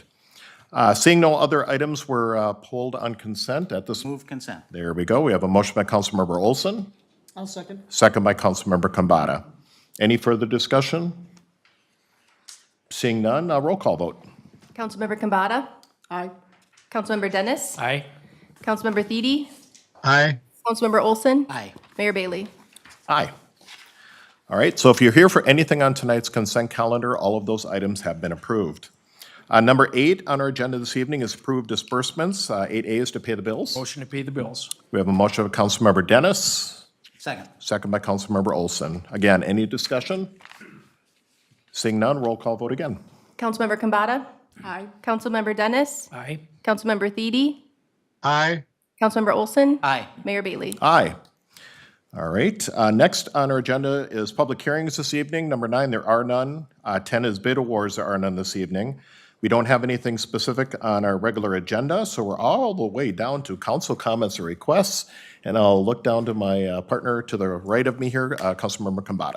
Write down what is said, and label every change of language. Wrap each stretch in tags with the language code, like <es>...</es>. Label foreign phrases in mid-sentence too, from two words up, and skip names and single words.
<en>Seeing no other items were pulled on consent at this. Move consent. There we go. We have a motion by Councilmember Olson, I'll second. second by Councilmember Khambata. Any further discussion? Seeing none, roll call vote. Councilmember Khambata. Aye. Councilmember Dennis. Aye. Councilmember Thiede. Aye. Councilmember Olson. Aye. Mayor Bailey. Aye. All right, so if you're here for anything on tonight's consent calendar, all of those items have been approved. Number 8 on our agenda this evening is approved disbursements. 8A is to pay the bills. Motion to pay the bills. We have a motion of Councilmember Dennis, Second. second by Councilmember Olson. Again, any discussion? Seeing none, roll call vote again. Councilmember Khambata. Aye. Councilmember Dennis. Aye. Councilmember Thiede. Aye. Councilmember Olson. Aye. Mayor Bailey. Aye. All right, next on our agenda is public hearings this evening. Number 9, there are none. 10 is bid awards, there are none this evening. We don't have anything specific on our regular agenda, so we're all the way down to council comments or requests. And I'll look down to my partner to the right of me here, Councilmember Khambata.</en>